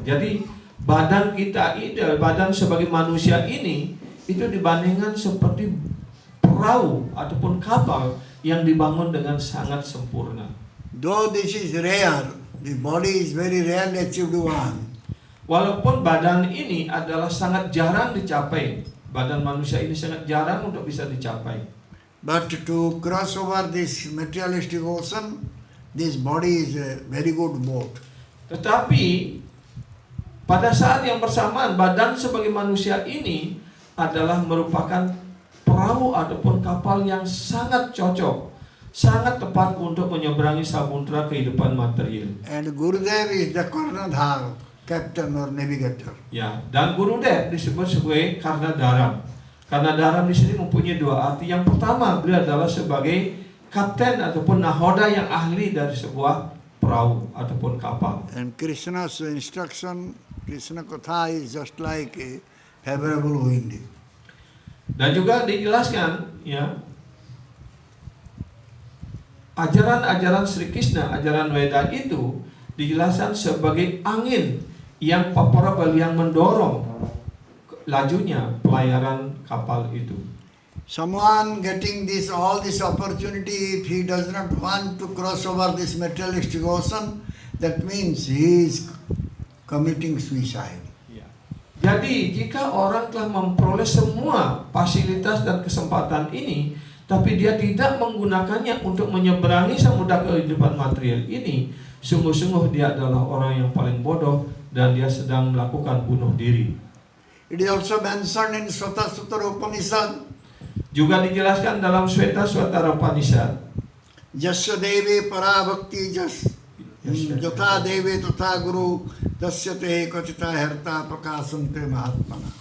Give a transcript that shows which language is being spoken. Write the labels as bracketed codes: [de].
[id] Jadi badan kita ini, badan sebagai manusia ini itu dibandingkan seperti perahu ataupun kapal yang dibangun dengan sangat sempurna. [en] Though this is rare, the body is very rare achieved one. [id] Walaupun badan ini adalah sangat jarang dicapai, badan manusia ini sangat jarang untuk bisa dicapai. [en] But to cross over this materialistic ocean, this body is a very good boat. [id] Tetapi pada saat yang bersamaan, badan sebagai manusia ini adalah merupakan perahu ataupun kapal yang sangat cocok, sangat tepat untuk menyeberangi samudra kehidupan material. [en] And Gurudev is the Karnadhar, captain or navigator. [id] Ya, dan Gurudev disebut sebagai Karnadaram. Karnadaram di sini mempunyai dua arti. Yang pertama, beliau adalah sebagai kapten ataupun nahoda yang ahli dari sebuah perahu ataupun kapal. [en] And Krishna's instruction, Krishna Katha is just like a favorable wind. [id] Dan juga dijelaskan, ya, ajaran-ajaran Sri Krishna, ajaran Weda itu dijelaskan sebagai angin yang favorable, yang mendorong lajunya pelayaran kapal itu. [en] Someone getting all this opportunity, if he does not want to cross over this materialistic ocean, that means he is committing suicide. [id] Jadi jika orang telah memperoleh semua fasilitas dan kesempatan ini, tapi dia tidak menggunakannya untuk menyeberangi samudra kehidupan material ini, sungguh-sungguh dia adalah orang yang paling bodoh dan dia sedang melakukan bunuh diri. [en] It is also mentioned in Swata Sutara Upanishad. [id] Juga dijelaskan dalam Sweta Swatara Upanishad. [sa] Jasya Deve Parabhakti Jas Jatha Deve Tatha Guru Tasya Te Kachita Herta Prakasante Mahatmana.